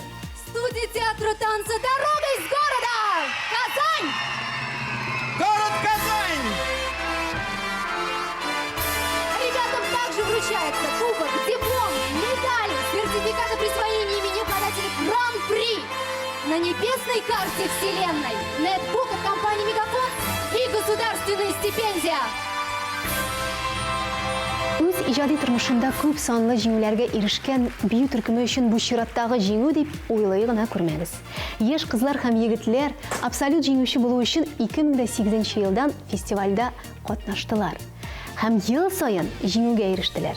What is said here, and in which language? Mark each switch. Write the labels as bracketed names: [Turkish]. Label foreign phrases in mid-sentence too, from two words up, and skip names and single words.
[Russian] Студия театра танца «Дорога из города» Казань! Город Казань! Ребятам также вручается кубок, диплом, медали, сертификаты присвоения имени обладателей гран-при на небесной карте вселенной, нетбук от компании «Мегафон» и государственная стипендия. [Tatar] Үз иҗади тормышында күп санлы җиңүләргә ирешкән бию төркеме өчен бу чираттагы җиңү дип уйлый гына күрмәгез. Яшь кызлар һәм егетләр абсолют җиңүче булу өчен 2008 елдан фестивальдә катнаштылар һәм ел саен җиңүгә ирештеләр.